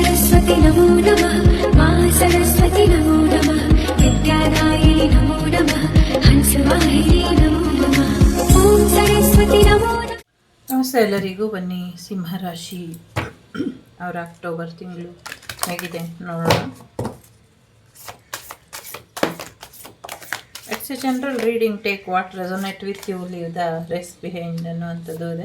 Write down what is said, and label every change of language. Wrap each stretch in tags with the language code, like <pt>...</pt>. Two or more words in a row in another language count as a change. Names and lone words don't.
<sa>सरस्वती नमो नमः मा सरस्वती नमो नमः विद्यादायिनी नमो नमः हंसवाहिनी नमो नमः ओम सरस्वती नमो नमः.</sa> <kn>ನಮಸ್ತೆ ಎಲ್ಲರಿಗೂ. ಬನ್ನಿ ಸಿಂಹರಾಶಿ ಅವರ ಅಕ್ಟೋಬರ್ ತಿಂಗಳು ಹೇಗಿದೆ ನೋಡೋಣ.</kn> <en>It's a general reading. Take what resonate with you, leave the rest behind</en> <kn>ಅನ್ನುವಂಥದ್ದು ಇದೆ.</kn>